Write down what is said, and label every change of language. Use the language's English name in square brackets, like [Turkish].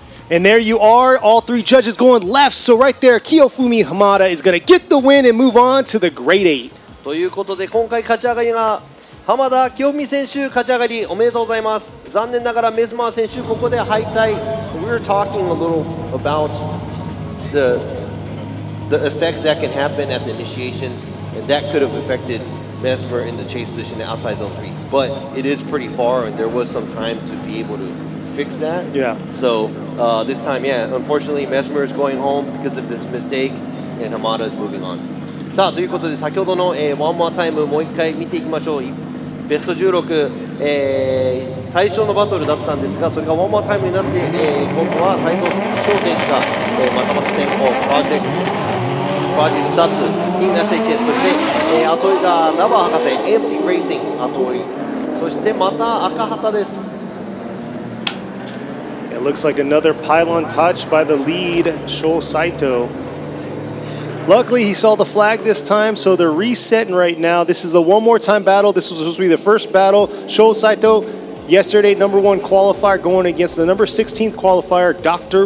[English] And there you are, all 3 judges going left. So right there, Kiyofumi Hamada is going to get the win and move on to the grade 8. [Japanese] ということで、今回勝ち上がりが浜田清美選手、勝ち上がりおめでとうございます。残念ながらメズマー選手、ここで敗退。 [English] We're talking a little about the effects that can happen at the initiation, and that could have affected Mesmer in the chase position outside zone 3. But it is pretty far, and there was some time to be able to fix that. Yeah. So this time, yeah, unfortunately, Mesmer is going home because of this mistake, and Hamada is moving on. [Japanese] さあということで、先ほどの、ワンモアタイムもう一回見ていきましょう。ベスト16、最初のバトルだったんですが、それがワンモアタイムになって、今度は斉藤翔選手が、またまた先行、プロジェクト2つになっていて、そして、後井がラバー博士、AMC レーシング、後井、そしてまた赤旗です。 [English] It looks like another pylon touch by the lead, Sho Saito. Luckily, he saw the flag this time, so they're resetting right now. This is the one more time battle. This was supposed to be the first battle. Sho Saito, yesterday, number 1 qualifier, going against the number 16th qualifier, Dr.